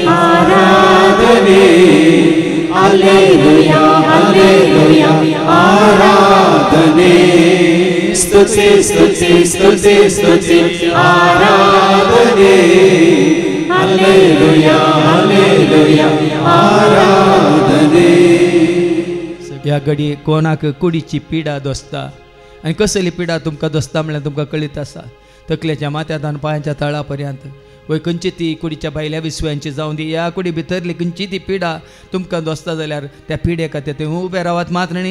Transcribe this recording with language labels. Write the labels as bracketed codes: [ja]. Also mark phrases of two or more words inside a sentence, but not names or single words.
[kok] आराधने हालेलुया हालेलुया आराधने स्तुति स्तुति स्तुति स्तुति आराधने हालेलुया हालेलुया आराधने. ह्या घडी कोणाक कुडीची पिडा दोसता आनी कसली पिडा तुमकां दोसता म्हळ्यार तुमकां कळीत आसा. तकलेच्या माथ्यांत आनी पांयाच्या तळा पर्यंत वय खंयची ती कुडीच्या भायल्या विसव्यांची जावं दी ह्या कुडी भितरली खंयची ती पिडा तुमकां दोसता जाल्यार त्या पिडे खातीर थंय उबे रावात मात्र न्ही.